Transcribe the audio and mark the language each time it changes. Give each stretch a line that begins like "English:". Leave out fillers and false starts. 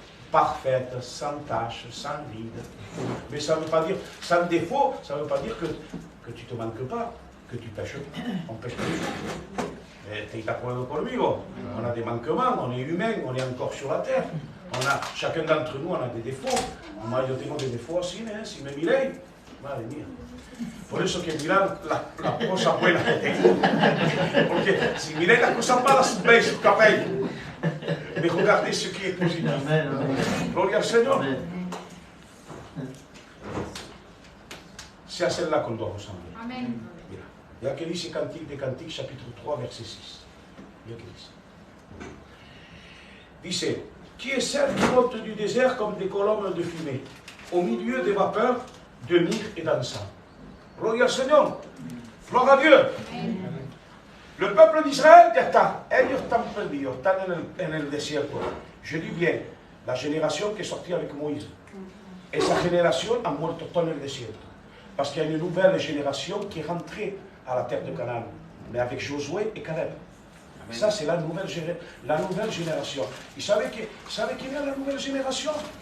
French: Parfaite, sans tache, sans ride. Mais ça ne veut pas dire, sans défaut, ça ne veut pas dire que tu ne te manques pas, que tu pêches. On pêche pas. T'es d'accord conmigo. On a des manquements, on est humain, on est encore sur la terre. Chacun d'entre nous, on a des défauts.
Spanish: Moi, yo tengo
French: des défauts aussi,
Spanish: ¿eh? Si me miréis, madre mía. Por eso que mirad las cosas buenas que tengo. Porque si miráis las cosas malas, veis su cabello.
French: Mais regardez ce qui est positif.
Spanish: Gloria al
French: Seigneur. C'est à celle-là qu'on doit ressembler. Amen. Mira. Il y a
Spanish: que dice
French: Cantique des Cantiques, chapitre 3, verset 6. Il y a que dice. Dice, qui est celle qui monte du désert comme des colonnes de fumée, au milieu des vapeurs de myrrhe et d'encens.
Spanish: Gloria al
French: Seigneur. Gloire à Dieu. Le peuple d'Israël
Spanish: está, ellos están perdidos, están en el desierto.
French: Je dis bien, la génération qui est sortie avec Moïse.
Spanish: Esa génération a muerto todo en el desierto.
French: Parce qu'il y a une nouvelle génération qui est rentrée à la terre de Canaan, mais avec Josué et Caleb. Ça, c'est la nouvelle génération. Vous savez qui est la nouvelle génération?